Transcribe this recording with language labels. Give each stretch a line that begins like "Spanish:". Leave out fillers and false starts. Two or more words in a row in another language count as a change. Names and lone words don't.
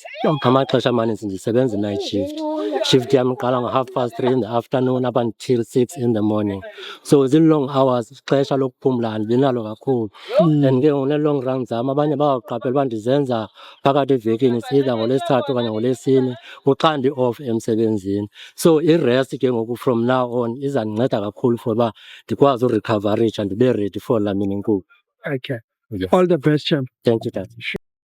Xhosa: Amaxesha amaninzi ndisebenza i-night shift. Shift yam iqala ngo3:30
English: in the afternoon up until 6 in the morning.
Xhosa: So
English: zii-long hours,
Xhosa: ixesha lokuphumla andibinalo kakhulu. And ke ngone-long run zam abanye bazawuqaphela uba ndizenza phakathi evekini, either ngoLwesithathu okanye ngoLwesine kuxa ndi-off emsebenzini. So i-rest ke ngoku
English: from now on
Xhosa: izandinceda kakhulu for uba ndikwazi urekhavarisha ndibe
English: ready for
Xhosa: laa mini inkulu.
English: Okay. Yes. All the best, champ. Thank you, Dad.